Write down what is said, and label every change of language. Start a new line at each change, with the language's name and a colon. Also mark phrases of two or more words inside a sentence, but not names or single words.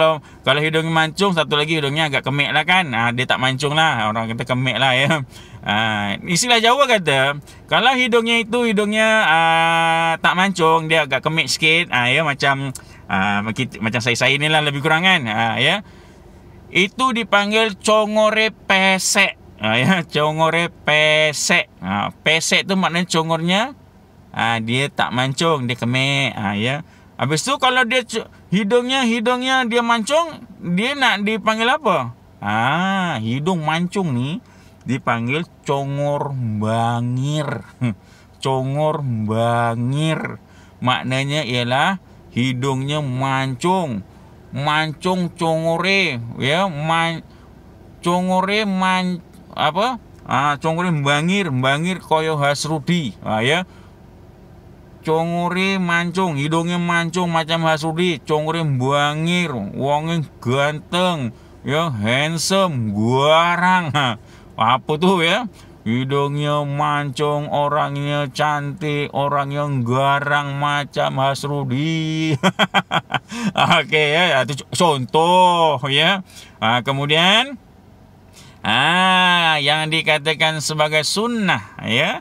Malay: Kalau hidung mancung, satu lagi hidungnya agak kemik lah kan. Dia tak mancung lah. Orang kata kemik lah ya. Istilah Jawa kata, kalau hidungnya tak mancung, dia agak kemik sikit. Ya, macam saya ni lah lebih kurang kan. Ya. Itu dipanggil
Javanese: congore pesek. Ya, congore pesek.
Malay: Pesek tu maknanya congornya dia tak mancung, dia kemik. Ya. Habis tu kalau dia hidungnya dia mancung, dia nak dipanggil apa? Hidung mancung ni dipanggil
Javanese: congor bangir. Congor bangir.
Malay: Maknanya ialah hidungnya mancung.
Javanese: Mancung congore, ya, congore congore bangir koyo Hasrudi.
Malay: Ya. Congore mancung, hidungnya mancung macam Hasrudi.
Javanese: Congore bangir, wongnya ganteng, ya,
Malay: handsome, garang. Apa tu ya? Hidungnya mancung, orangnya cantik, orang yang garang macam Hasrudi. Okey ya, itu contoh ya. Kemudian yang dikatakan sebagai sunnah ya.